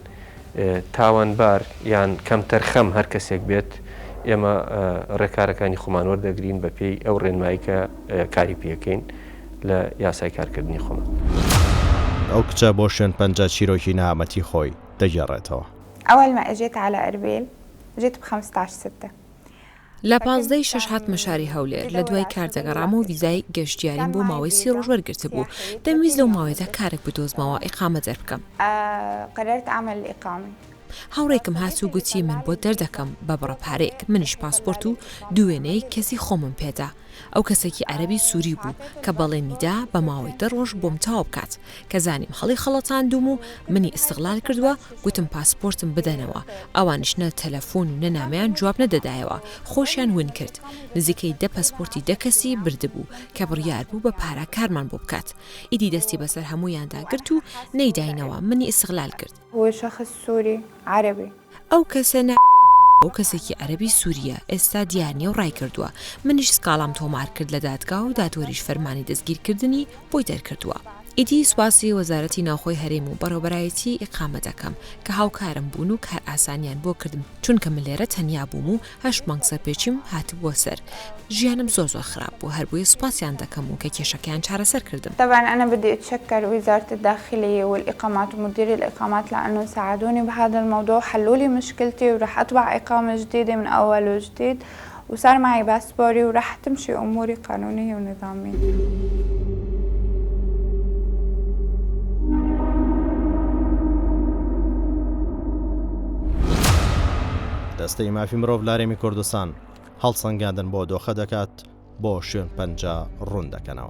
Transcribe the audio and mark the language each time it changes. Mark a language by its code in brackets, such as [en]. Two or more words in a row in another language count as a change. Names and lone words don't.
[ckb] تاوانبار یان کەم تەرخەم هەر کەسێک بێت ئێمە ڕێکارەکانی خۆمان وەردەگرین بە پێی ئەو ڕێنمایی کە کاری پێکەین لە یاسای کارکردنی خۆمە. ئەو کچە بۆ شوێن پەنجە چیرۆکی نامەتی خۆی دەگێڕێتەوە. [ar] أول ما أجيت على إربيل جيت ب15/6. [ckb] لە 15 شش هاتمە شاری هەولێر لە دوای کاردەگەڕام و ویزای گەشتیاریم بۆ ماوەی 30 ڕۆژ وەرگرتە بوو. دەمویست لەو ماوەیەدا کارێک بدۆزمەوە ئیقامە جەر بکەم. [ar] قررت أعمل الإقامة. [ckb] هاوڕێکم هاتوو گوتی من بۆ دەردەکەم بە بڕە پارەیەک، منیش پاسپۆرت و دوێنەی کەسی خۆمم پێدا. ئەو کەسێکی عەرەبی سووری بوو کە بەڵێنیدا بە ماوەی 10 ڕۆژ بۆم تاوا بکات کە زانیم هەڵی خەڵەتاندوم و منی ئیستیغلال کردووە، گوتم پاسپۆرتم بدەنەوە. ئەوانش نە تەلەفۆن و نە نامەیان جواب نەدەدایەوە، خۆشیان ون کرد. نزیکەی 10 پاسپۆرتی 10 کەسی بردبوو کە بڕیار بوو بە پارە کارمان بۆ بکات. ئیدی دەستی بەسەر هەموویاندا گرت و نەیداینەوە، منی ئیستیغلال کرد. [ar] هو شخص سوري عربي. [ckb] ئەو کەسە ئەو کەسێکی عەرەبی سووریە ئێستا دیارنیە و ڕای کردووە. منیش سکاڵام تۆمار کرد لە دادگا و دادوەریش فەرمانی دەستگیرکردنی بۆی دەرکردووە. ئیدی سواسی وەزارەتی ناوخۆی هەرێم و بەڕێوەبەرایەتی ئیقامە دەکەم کە هاوکارم بوون و کار ئاسانیان بۆ کردم چونکە من لێرە تەنیا بووم و 8 مانگ سەرپێچیم هاتبووە سەر. ژیانم زۆر خراپ بوو، هەر بۆیە سوپاسیان دەکەم و کە کێشەکەیان چارەسەر کردم. [ar] طبعا أنا بدي أتشكر وزارة الداخلية والإقامات ومدير الإقامات لأنه ساعدوني بهذا الموضوع، حلوا لي مشكلتي ورح أطبع إقامة جديدة من أول وجديد وصار معي باسبوري ورح تمشي أموري قانونية ونظامية. [ckb] دەستەی مافی مرۆڤ لە هەرێمی کوردستان هەڵسەنگاندن بۆ دۆخە دەکات بۆ شوێن پەنجە ڕوون دەکەنەوە.